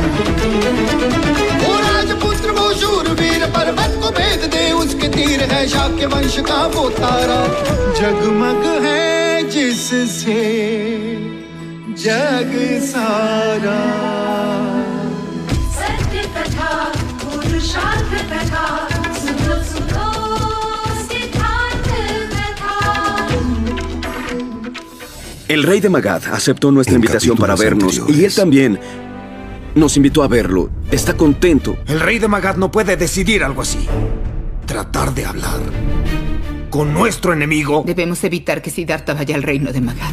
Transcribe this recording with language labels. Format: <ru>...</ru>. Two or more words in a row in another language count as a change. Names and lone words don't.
<hi>वो राजपुत्र वो शूरवीर, पर्वत को भेद दे उसके तीर, है शाक्य वंश का वो तारा, जगमग है जिससे जग सारा। सत्य कथा, पुरुषार्थ कथा, सुनो सुनो सिद्धार्थ कथा।</hi> <es>El rey de Magad aceptó nuestra invitación para vernos y él también nos invitó a verlo. Está contento. El rey de Magad no puede decidir algo así. Tratar de hablar con nuestro enemigo. Debemos evitar que Siddhartha vaya al reino de Magad.</es>